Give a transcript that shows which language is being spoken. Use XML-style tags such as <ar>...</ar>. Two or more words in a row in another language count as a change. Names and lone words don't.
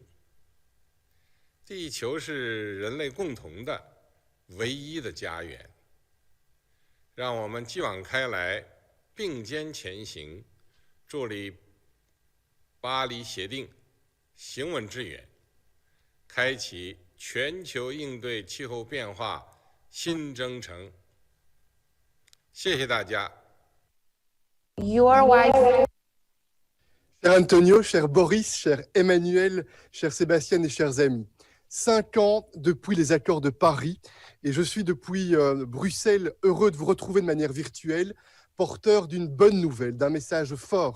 <zh>地球是人类共同的唯一的家园，让我们继往开来，并肩前行，助力巴黎协定行稳致远，开启全球应对气候变化新征程。谢谢大家。</zh> <en>Your wife.</en> <fr>Cher Antonio, cher Boris, cher Emmanuel, cher Sébastien et chers amis, 5 ans depuis les accords de Paris et je suis depuis Bruxelles heureux de vous retrouver de manière virtuelle, porteur d'une bonne nouvelle, d'un message fort.</fr>